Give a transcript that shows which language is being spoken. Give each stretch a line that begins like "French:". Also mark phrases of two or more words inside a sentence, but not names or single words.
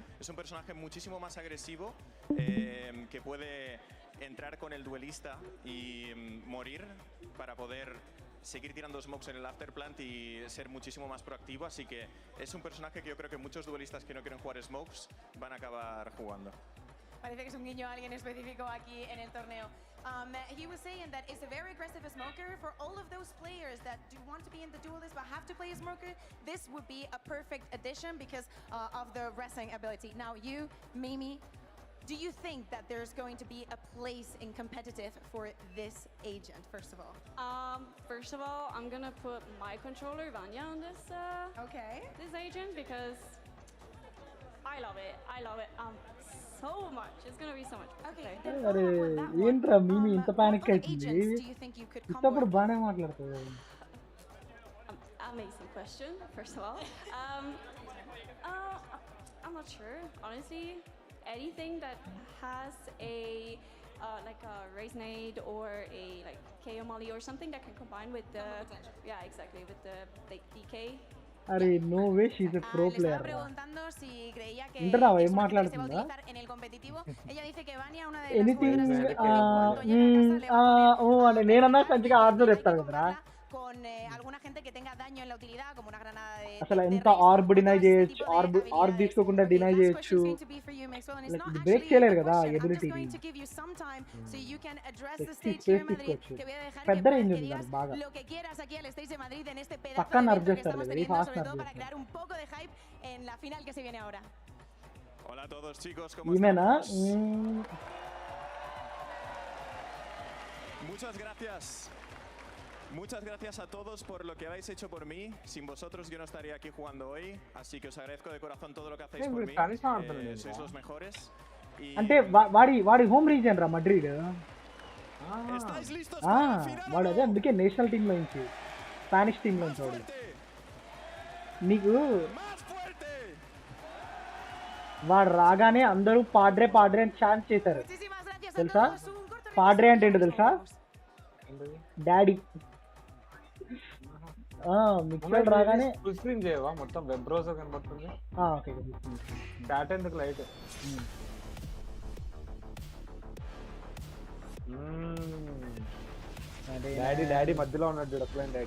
Spanish: Es un personaje muchísimo más agresivo, que puede entrar con el duelista y morir para poder seguir tirando smokes en el afterplant y ser muchísimo más proactivo. Así que es un personaje que yo creo que muchos duelistas que no quieren jugar smokes van a acabar jugando. Parece que es un guiño a alguien específico aquí en el torneo.
English: He was saying that it's a very aggressive smoker. For all of those players that do want to be in the duelist but have to play a smoker, this would be a perfect addition because of the wrestling ability. Now you, Mimi, do you think that there's going to be a place in competitive for this agent, first of all? First of all, I'm gonna put my controller Vanya on this Okay. this agent because I love it. I love it so much. It's gonna be so much. Okay. Okay. Then
Telugu: అరే
English: follow up with that one.
Telugu: ఏంట్రా మీమి ఇంత
English: What
Telugu: పానిక్
English: other
Telugu: అవుతుంది
English: agents do you think you could come
Telugu: ఇట్టప్పుడు
English: with?
Telugu: బాగానే మాట్లాడుతుంది
English: Amazing question. First of all, I'm not sure. Honestly, anything that has a like a raise nade or a like KO molly or something that can combine with the exactly with the like DK. అరే no way she's a pro
Spanish: Le estaba
English: ప్లేయర్
Spanish: preguntando si creía que Intenta, es
Telugu: ఏం
Spanish: una que se va a
Telugu: మాట్లాడుతుందా?
Spanish: utilizar en el competitivo. Ella dice que Vania, una de las
Telugu: ఎనీథింగ్
Spanish: jugadoras que cuando llegue a casa le va a poner
Telugu: ఓ అంటే నేనన్నా మంచిగా ఆర్డర్ చెప్తాను కదరా
Spanish: con alguna gente que tenga daño en la utilidad, como una granada de
Telugu: అసలు
Spanish: de
Telugu: ఎంత
Spanish: raise,
Telugu: ఆర్బ్
Spanish: o
Telugu: డినై
Spanish: todo este
Telugu: చేయొచ్చు
Spanish: tipo de
Telugu: ఆర్బ్
Spanish: habilidades.
Telugu: తీసుకోకుండా
English: Okay,
Telugu: డినై
English: last
Telugu: చేయొచ్చు
English: question is going to be for you, Maxwell, and it's
Telugu: Like,
English: not
Telugu: ఇది break
English: actually
Telugu: చేయలేరు
English: a
Telugu: కదా,
English: question. I'm just
Telugu: ability
English: going
Telugu: ని.
English: to give you some time so you can address the
Telugu: Space
English: stage here in
Telugu: తీసుకోవచ్చు.
Spanish: Madrid. Te voy a dejar
Telugu: పెద్ద
Spanish: que
Telugu: range
Spanish: puedas,
Telugu: ఉంది
Spanish: que
Telugu: దానికి
Spanish: digas
Telugu: బాగా.
Spanish: lo que quieras aquí al stage de Madrid en este pedazo
Telugu: పక్కా
Spanish: de
Telugu: nerf
Spanish: evento que
Telugu: చేస్తారు,
Spanish: estamos
Telugu: very
Spanish: teniendo,
Telugu: fast
Spanish: sobre
Telugu: nerf
Spanish: todo para
Telugu: చేస్తారు.
Spanish: crear un poco de hype en la final que se viene ahora. Hola a todos chicos, ¿cómo
Telugu: ఈమెనా
Spanish: estamos? Muchas gracias. Muchas gracias a todos por lo que habéis hecho por mí. Sin vosotros yo no estaría aquí jugando hoy, así que os agradezco de corazón todo lo que hacéis por mí.
Telugu: Spanish మాట్లాడుతున్నాడు
Spanish: Sois los mejores. Y
Telugu: అంటే వాడి
English: home region
Telugu: రా మడ్రిడ్
Spanish: ¿estáis listos para la final?
Telugu: వాడు అదే అందుకే
English: national team
Telugu: లోంచి
English: Spanish team
Telugu: లోంచి వాడు నీకు
Spanish: ¡Más fuerte!
Telugu: వాడు రాగానే అందరూ పాడ్రే పాడ్రే అని ఛాన్స్ చేశారు
Spanish: Muchísimas gracias a
Telugu: తెలుసా
Spanish: todos. Un corto
Telugu: పాడ్రే అంటే ఏంటో తెలుసా డాడీ మిక్సర్ రాగానే
English: full screen
Telugu: చేయవా మొత్తం
English: web browser
Telugu: కనబడుతుంది ఓకే చాట్ ఎందుకు లైట్ డాడీ మధ్యలో ఉన్నాడు చూడు అప్లైన్ డాడీ